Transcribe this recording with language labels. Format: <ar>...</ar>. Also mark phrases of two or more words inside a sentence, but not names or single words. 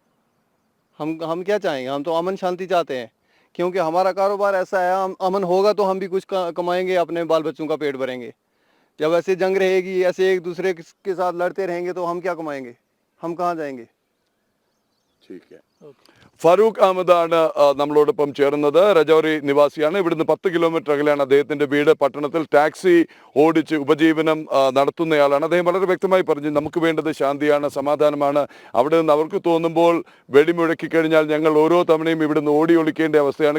<hi>हम क्या चाहेंगे? हम तो अमन शांति चाहते हैं, क्योंकि हमारा कारोबार ऐसा है, हम अमन होगा तो हम भी कुछ कमाएंगे, अपने बाल बच्चों का पेट भरेंगे। जब ऐसे जंग रहेगी, ऐसे एक दूसरे के साथ लड़ते रहेंगे तो हम क्या कमाएंगे? हम कहाँ जाएंगे? ठीक है।</hi> <ml>ഫാറൂഖ് അഹമ്മദാണ് നമ്മളോടൊപ്പം ചേർന്നത്. രജൗരി നിവാസിയാണ്. ഇവിടുന്ന് 10 കിലോമീറ്റർ അകലെയാണ് അദ്ദേഹത്തിന്റെ വീട്. പട്ടണത്തിൽ ടാക്സി ഓടിച്ച് ഉപജീവനം നടത്തുന്നയാളാണ്. അദ്ദേഹം വളരെ വ്യക്തമായി പറഞ്ഞു, നമുക്ക് വേണ്ടത് ശാന്തിയാണ്, സമാധാനമാണ്. അവിടെ നിന്ന് അവർക്ക് തോന്നുമ്പോൾ വെടിമുഴക്കി കഴിഞ്ഞാൽ ഞങ്ങൾ ഓരോ തവണയും ഇവിടുന്ന് ഓടി ഒളിക്കേണ്ട അവസ്ഥയാണ്.</ml>